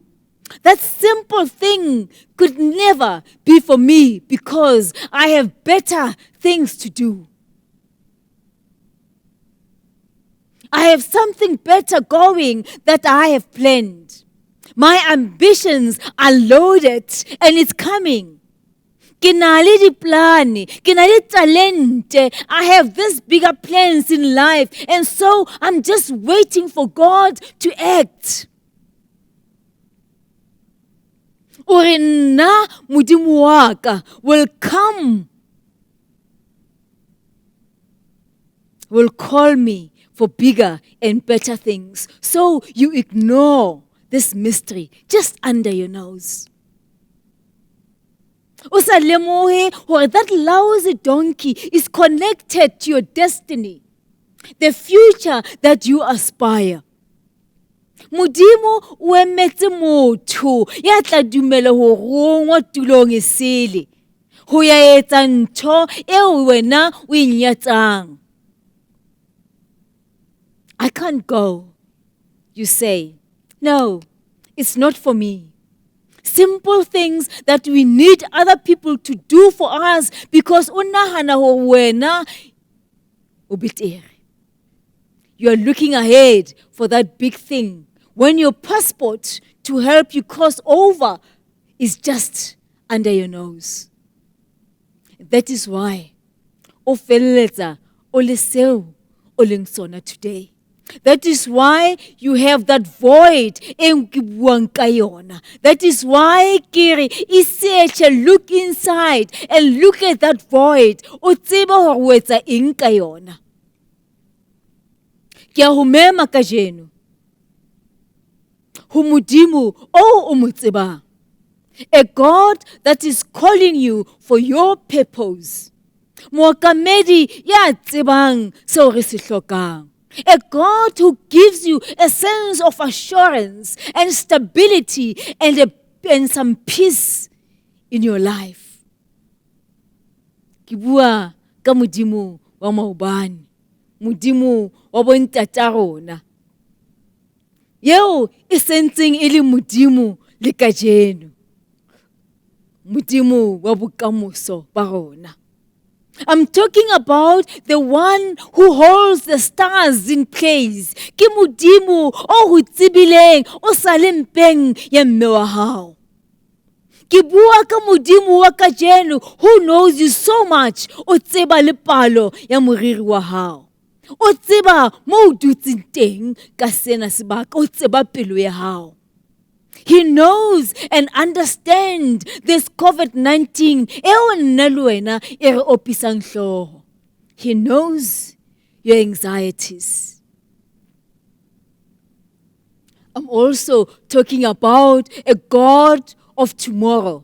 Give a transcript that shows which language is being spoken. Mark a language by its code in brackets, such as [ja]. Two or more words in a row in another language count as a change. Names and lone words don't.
[en] That simple thing could never be for me because I have better things to do. I have something better going that I have planned. My ambitions are loaded and it's coming. [st] Ke na le diplane, ke na le talente. [en] I have these bigger plans in life, and so I'm just waiting for God to act. [st] Ore nna Modimo wa ka [en] will come, will call me for bigger and better things. So you ignore this mystery just under your nose. [st] Usa lemohe hore [en] that lousy donkey is connected to your destiny, the future that you aspire. [st] Modimo o emetse motho ya tla dumela ho rongwa tulong e sele ho ya etsa ntho eo wena o inyatsang. [en] I can't go, you say. No, it's not for me. Simple things that we need other people to do for us because [st] unahana ho wena o betere. [en] You are looking ahead for that big thing when your passport to help you cross over is just under your nose. That is why [st] o felletsa o le seo o leng sona today. [en] That is why you have that void. That is why Kiri is look inside and look at that void. [st] O tseba hore o etsa eng ka yona. Ke a ho mema kajeno. Ho Modimo o mo tsebang. [en] A God that is calling you for your purpose. [st] Mookamedi ya tsebang seo re se hlokang. [en] A God who gives you a sense of assurance and stability and some peace in your life. [st] Ke bua ka Modimo wa maobane, Modimo wa bontata rona. Yeo e sentseng e le Modimo le kajeno. Modimo wa bokamoso ba rona. [en] I'm talking about the one who holds the stars in place. [st] Ke Modimo o ho tsibileng o sa le mpeng ya mme wa hao. Ke bua ka Modimo wa kajeno [en] who knows you so much. [st] O tseba le palo ya moriri wa hao. O tseba mo o dutseng teng ka sena sebaka. O tseba pelo ya hao. [en] He knows and understands this COVID-19. He knows your anxieties. I'm also talking about a God of tomorrow.